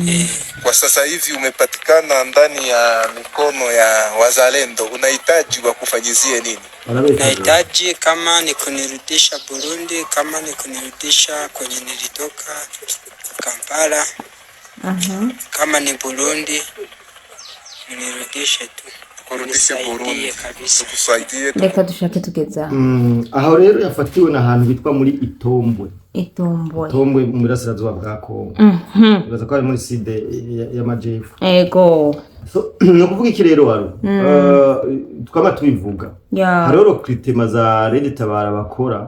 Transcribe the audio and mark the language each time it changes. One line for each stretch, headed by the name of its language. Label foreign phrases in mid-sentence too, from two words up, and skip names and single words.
Swahili: Kwa sasa hivi umepatikana ndani ya mikono ya wazalendo, unahitaji wakufanyizie nini? Nahitaji kama ni kunirudisha Burundi, kama ni kunirudisha kwenye nilitoka Kampala. Kama ni Burundi nirudishe tu. Kurudisha Burundi kabisa. Tukusaidie.
Rundi: Reka dushake tugeza. Aho rero yafatiwe n'ahantu bitwa muri Itombwe. Itombwe mu burasirazuba bwa Kongo. Bibaza ko ari muri side y'amajepfo. Ego. So no kuvuga iki rero waro. Tukaba tubivuga. Hariho recruitment za Red Tabara bakora.